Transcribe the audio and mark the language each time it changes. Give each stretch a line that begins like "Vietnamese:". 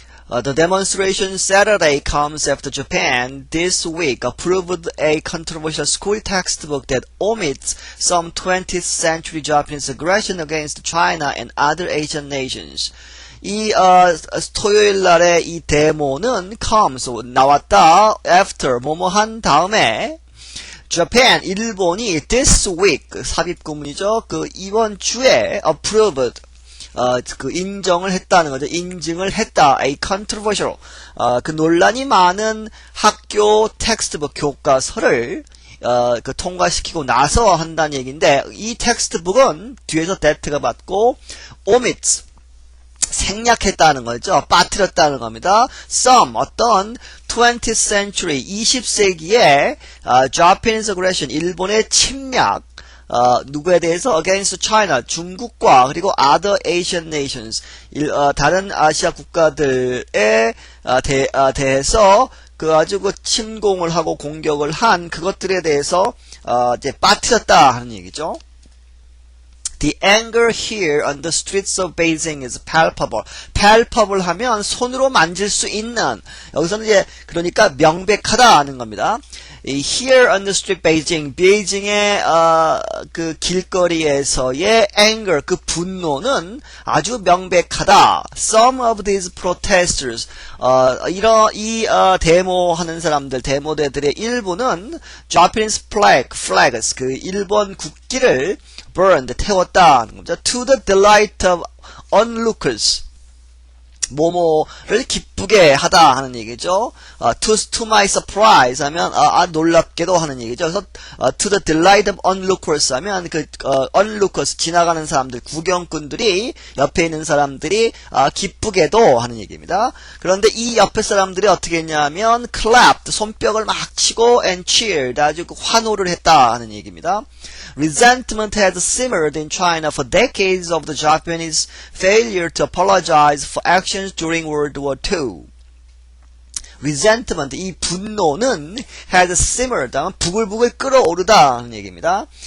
English: The demonstration Saturday comes after Japan this week approved a controversial school textbook that omits some 20th century Japanese aggression against China and other Asian nations.
Korean: 이 토요일 날의 이 데모는 comes 나왔다 after 뭐뭐 한 다음에 Japan, 일본이 this week, 삽입구문이죠. 이번 주에 approved, 인정을 했다는 거죠. 인증을 했다.
English: A controversial,
Korean: 논란이 많은 학교 텍스트북 교과서를, 통과시키고 나서 한다는 얘기인데, 이 텍스트북은 뒤에서 that가 받고, omits, 생략했다는 거죠. 빠뜨렸다는 겁니다. Some, 어떤
English: 20th century,
Korean: 20세기에
English: Japanese aggression,
Korean: 일본의 침략, 누구에 대해서?
English: Against China,
Korean: 중국과 그리고
English: other Asian nations,
Korean: 다른 아시아 국가들에 대해서 아주 침공을 하고 공격을 한 그것들에 대해서 이제 빠뜨렸다 하는 얘기죠.
English: The anger here on the streets of Beijing is palpable.
Korean: palpable 하면 손으로 만질 수 있는, 여기서는 이제 그러니까 명백하다 하는 겁니다. 이
English: here on the street Beijing,
Korean: 베이징의 그 길거리에서의 anger, 그 분노는 아주 명백하다.
English: Some of these protesters,
Korean: 이 데모하는 사람들, 데모대들의 일부는
English: Japanese flags,
Korean: 그 일본 국기를 burned, 태웠다는 겁니다.
English: To the delight of onlookers.
Korean: 모모를 기쁘게 하다 하는 얘기죠.
English: To my surprise
Korean: 하면 놀랍게도 하는 얘기죠. 그래서
English: to the delight of onlookers
Korean: 하면 그 onlookers 지나가는 사람들, 구경꾼들이 옆에 있는 사람들이 기쁘게도 하는 얘기입니다. 그런데 이 옆에 사람들이 어떻게 했냐면 clapped, 손뼉을 막 치고
English: and cheered,
Korean: 아주 환호를 했다 하는 얘기입니다.
English: Resentment has simmered in China for decades of the Japanese failure to apologize for actions during World War II.
Korean: Resentment, 이 분노는
English: has simmered,
Korean: 부글부글 끓어오르다 하는 얘기입니다.